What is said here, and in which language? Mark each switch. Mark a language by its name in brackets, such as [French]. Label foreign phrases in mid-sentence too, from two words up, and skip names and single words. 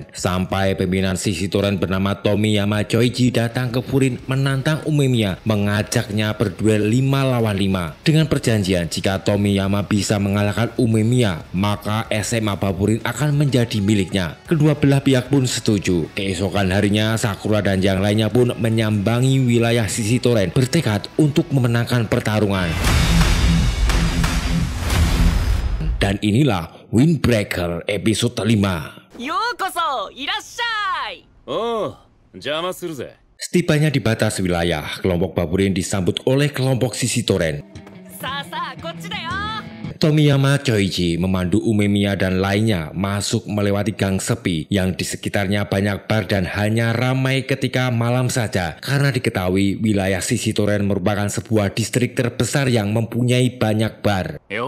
[Indonesian] Sampai pimpinan Shishidoren bernama Tomiyama Choichi datang ke Furin menantang Umemiya, mengajaknya berduel 5 lawan 5 dengan perjanjian jika Tomiyama bisa mengalahkan Umemiya maka SMA Bafurin akan menjadi miliknya. Kedua belah pihak pun setuju. Keesokan harinya Sakura dan yang lainnya pun menyambangi wilayah Shishidoren bertekad untuk memenangkan pertarungan. Dan inilah Windbreaker episode 5. [Japanese] ようこそ、いらっしゃい. おう、邪魔するぜ. [Indonesian] Setibanya di batas wilayah, kelompok Bafurin disambut oleh kelompok Shishidoren. Tomiyama Choichi memandu Umemiya dan lainnya masuk melewati gang sepi yang di sekitarnya banyak bar dan hanya ramai ketika malam saja karena diketahui wilayah Shishidoren merupakan sebuah distrik terbesar yang mempunyai banyak bar.